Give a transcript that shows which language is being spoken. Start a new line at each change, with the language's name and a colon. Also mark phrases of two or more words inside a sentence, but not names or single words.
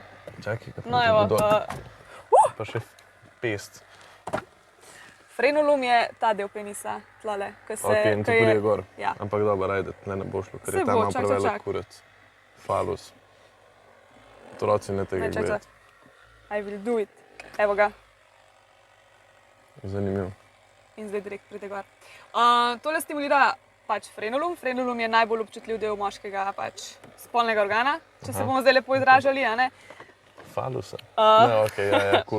Slovenian: Čakaj, kaj No, evo. Pa še pest. Frenulum je ta del penisa, tlale. Ok, in to pride gor. Ja. Ampak dobro, ajde, tle ne bo šlo, ker Saj je tam bo, malo čak. prevelik kurec. Falus. Otroci ne tega Ne, čak. gledati.
English: I will do it.
Slovenian: Evo ga. Zanimivo. In zdaj direkt pride gor. Tole stimulira pač frenulum. Frenulum je najbolj občutljiv del moškega spolnega organa, če se bomo zdaj lepo izražali, a ne? Falusa. Ne, ok, ja, cool.